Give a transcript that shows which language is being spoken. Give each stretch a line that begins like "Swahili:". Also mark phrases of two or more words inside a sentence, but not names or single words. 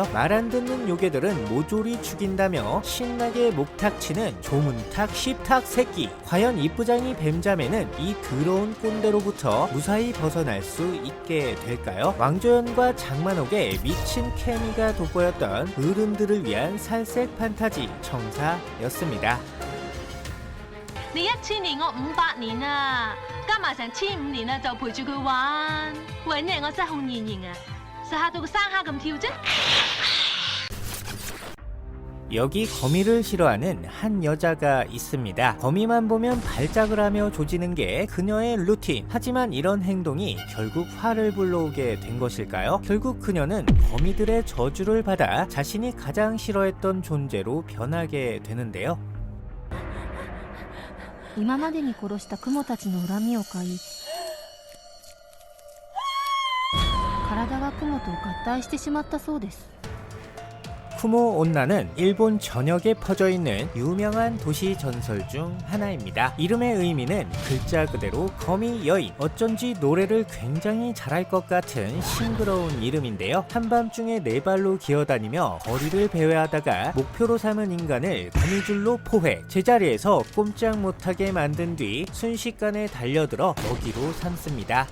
Korean: 말 안 듣는 요괴들은 모조리 죽인다며 신나게 목탁치는 조문탁 십탁 새끼. 과연 이쁘장이 뱀자매는 이 더러운 꼰대로부터 무사히 벗어날 수 있게 될까요? 왕조연과 장만옥의 미친 케미가 돋보였던 어른들을 위한 살색 판타지 청사였습니다.
Cantonese: 你1000年，我500年啊，加埋成15年啊，就陪住佢玩。為咩我失控現形啊？實嚇到個生蝦咁跳啫！
Korean: 여기 거미를 싫어하는 한 여자가 있습니다. 거미만 보면 발작을 하며 조지는 게 그녀의 루틴. 하지만 이런 행동이 결국 화를 불러오게 된 것일까요? 결국 그녀는 거미들의 저주를 받아 자신이 가장 싫어했던 존재로 변하게 되는데요.
Japanese: 今までに殺した雲たちの恨みを買い、体が雲と合体してしまったそうです。
Korean: 쿠모 온나는 일본 전역에 퍼져있는 유명한 도시 전설 중 하나입니다. 이름의 의미는 글자 그대로 거미 여인. 어쩐지 노래를 굉장히 잘할 것 같은 싱그러운 이름인데요. 한밤중에 네 발로 기어다니며 거리를 배회하다가 목표로 삼은 인간을 거미줄로 포획, 제자리에서 꼼짝 못하게 만든 뒤 순식간에 달려들어 먹이로 삼습니다.